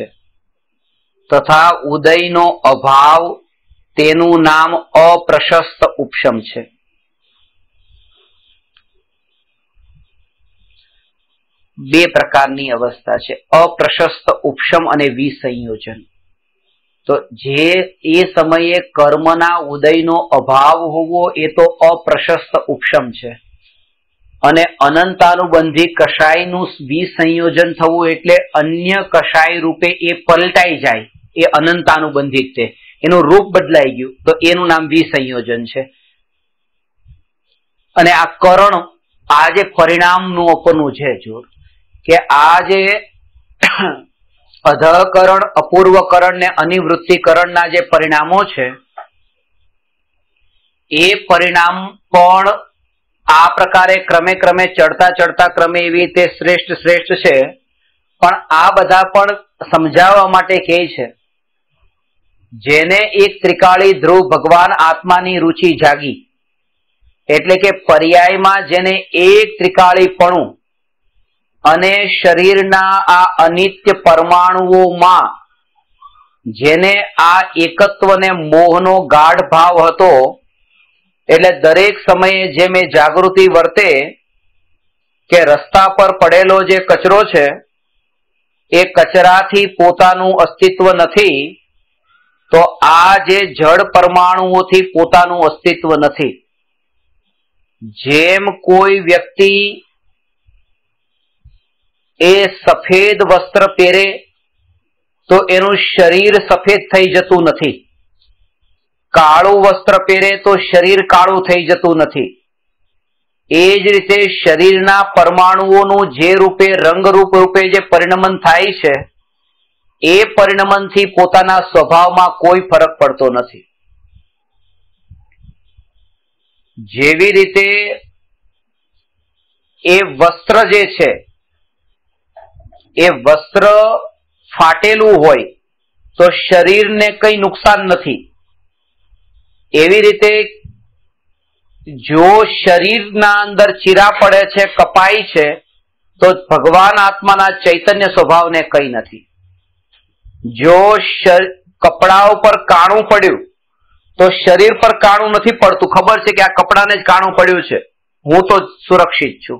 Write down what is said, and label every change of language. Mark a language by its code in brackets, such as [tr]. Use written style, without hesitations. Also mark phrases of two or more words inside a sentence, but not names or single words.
[gu] તથા ઉદયનો અભાવ તેનું નામ અપ્રશસ્ત ઉપશમ છે। બે પ્રકારની અવસ્થા છે, અપ્રશસ્ત ઉપશમ અને વિસંયોજન। તો જે એ સમયે કર્મના ઉદયનો અભાવ હોવો એ તો અપ્રશસ્ત ઉપશમ છે, અને અનંતાનુબંધી કષાયનું વિસંયોજન થવું એટલે અન્ય કષાય રૂપે એ પલટાઈ જાય, એ અનંતાનુબંધી છે, એનું રૂપ બદલાઈ ગયું, તો એનું નામ વિસંયોજન છે। અને આ કરણ આ જે પરિણામનું અપરનું છે જોર કે આજ અધકરણ અપૂર્વકરણ ને અનિવૃત્તિકરણ ના જે પરિણામો છે એ પરિણામ પણ આ પ્રકારે ક્રમે ક્રમે ચઢતા ચઢતા ક્રમે એવી રીતે શ્રેષ્ઠ શ્રેષ્ઠ છે, પણ આ બધા પણ સમજાવવા માટે કહે છે જેને એક ત્રિકાળી ધ્રુવ ભગવાન આત્માની રુચિ જાગી એટલે કે પર્યાયમાં જેને એક ત્રિકાળીપણું અને શરીરના આ અનિત્ય પરમાણુઓમાં જેને આ એકત્વને મોહનો ગાઢ ભાવ હતો, એટલે દરેક સમયે જે મેં જાગૃતિ વર્તે કે રસ્તા પર પડેલો જે કચરો છે એ કચરાથી પોતાનું અસ્તિત્વ નથી, તો આ જે જડ પરમાણુઓથી પોતાનું અસ્તિત્વ નથી। જેમ કોઈ વ્યક્તિ એ સફેદ વસ્ત્ર પહેરે તો એનું શરીર સફેદ થઈ જતું નથી, કાળું વસ્ત્ર પહેરે તો શરીર કાળું થઈ જતું નથી। એ જ રીતે શરીરના પરમાણુઓનું જે રૂપે રંગરૂપ રૂપે જે પરિણમન થાય છે એ પરિણમનથી પોતાના સ્વભાવમાં કોઈ ફરક પડતો નથી। જેવી રીતે એ વસ્ત્ર જે છે એ વસ્ત્ર ફાટેલું હોય તો શરીર ને કંઈ નુકસાન નહીં। એવી રીતે જો શરીર ના અંદર ચીરા પડે છે કપાઈ છે તો ભગવાન આત્માના ચૈતન્ય સ્વભાવ ને કંઈ નહીં। જો કપડાઓ પર કાણું પડ્યું તો શરીર પર કાણું નહીં પડતું, ખબર છે કે આ કપડા ને જ કાણું પડ્યું છે, હું તો સુરક્ષિત છું।